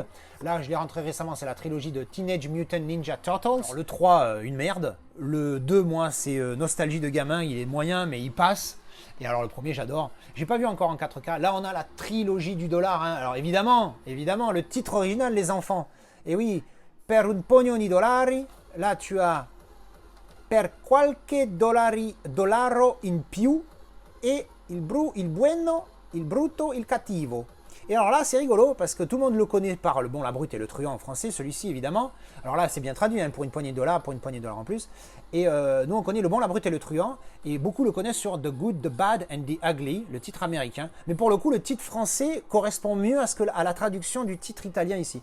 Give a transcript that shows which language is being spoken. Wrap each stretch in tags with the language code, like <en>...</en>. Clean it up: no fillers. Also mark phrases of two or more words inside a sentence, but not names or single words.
<fr>Là, je l'ai rentré récemment, c'est la trilogie de Teenage Mutant Ninja Turtles. Alors, le 3, une merde. Le 2, moi, c'est nostalgie de gamin, il est moyen, mais il passe. Et alors le premier, j'adore. J'ai pas vu encore en 4K. Là, on a la trilogie du dollar. Hein. Alors évidemment, le titre original, les enfants. Et oui, per un pogno di dollari. Là, tu as per qualche dollaro in più e il bueno, il brutto, il cattivo. Et alors là, c'est rigolo parce que tout le monde le connaît par le bon, la brute et le truand en français, celui-ci évidemment. Alors là, c'est bien traduit hein, pour une poignée de dollars, en plus. Et nous, on connaît le bon, la brute et le truand. Et beaucoup le connaissent sur The Good, The Bad and The Ugly, le titre américain. Mais pour le coup, le titre français correspond mieux à la traduction du titre italien ici.</fr>